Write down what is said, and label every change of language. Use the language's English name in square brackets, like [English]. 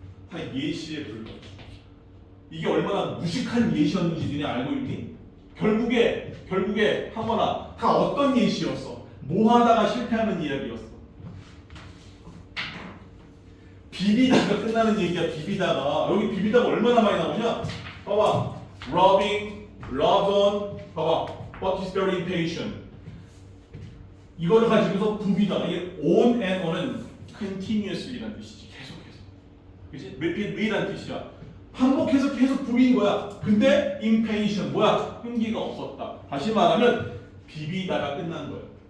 [Korean] 다 예시에 불과. 이게 얼마나 무식한 예시였는지 니네 알고 있니? 결국에 하거나 다 어떤 예시였어? 뭐 하다가 실패하는 이야기였어. 비비다가 끝나는 얘기야. 비비다가 여기 비비다가 얼마나 많이 나오냐? 봐봐. [English] robbing, love on, 봐봐. but he's very impatient. [Korean] 이거를 가지고서 부비다. 이게 on and on은 continuously라는 뜻이지. 계속해서. 그치? repeat이라는 뜻이야. 반복해서 계속 부비는 거야. 근데 impatient 뭐야? 끈기가 없었다. 다시 말하면 비비다가 끝난 거야.